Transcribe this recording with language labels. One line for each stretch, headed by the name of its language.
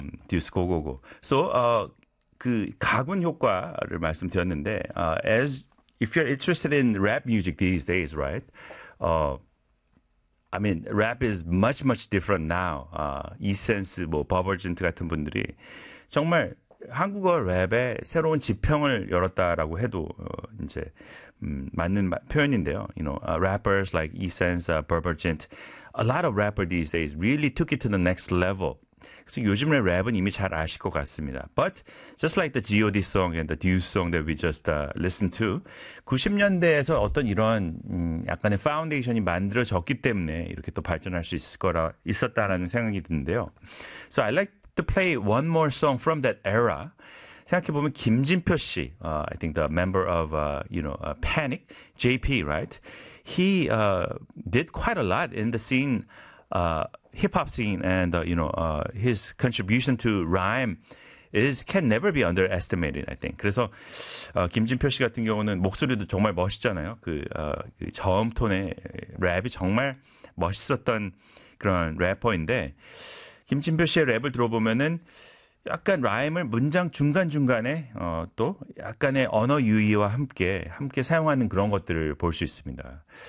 Korean: 듀스 고고고.
English: So,
Korean: 그 가군 효과를 말씀드렸는데,
English: as if you're interested in rap music these days, right? I mean, rap is much, much different now.
Korean: Essence, 뭐 버벌진트 같은 분들이 정말 한국어 랩에 새로운 지평을 열었다라고 해도 이제 맞는 표현인데요.
English: You know, rappers like Essence, Verbergent, a lot of rappers these days really took it to the next level.
Korean: 그래서 요즘의 랩은 이미 잘 아실 것 같습니다.
English: But just like the G.O.D. song and the Deuce song that we just listened to,
Korean: 90년대에서 어떤 이런 약간의 파운데이션이 만들어졌기 때문에 이렇게 또 발전할 수 있을 거라 있었다라는 생각이 드는데요.
English: So I like to play one more song from that era.
Korean: 생각해보면
English: 김진표 씨, I think the member of, you know, Panic, JP, right? He did quite a lot in the scene, hip-hop scene, and, you know, his contribution to rhyme is can never be underestimated, I think.
Korean: 그래서 김진표 씨 같은 경우는 목소리도 정말 멋있잖아요. 그 저음 톤의 랩이 정말 멋있었던 그런 래퍼인데 김진표 씨의 랩을 들어보면은 약간 라임을 문장 중간중간에 또 약간의 언어 유희와 함께 사용하는 그런 것들을 볼수 있습니다.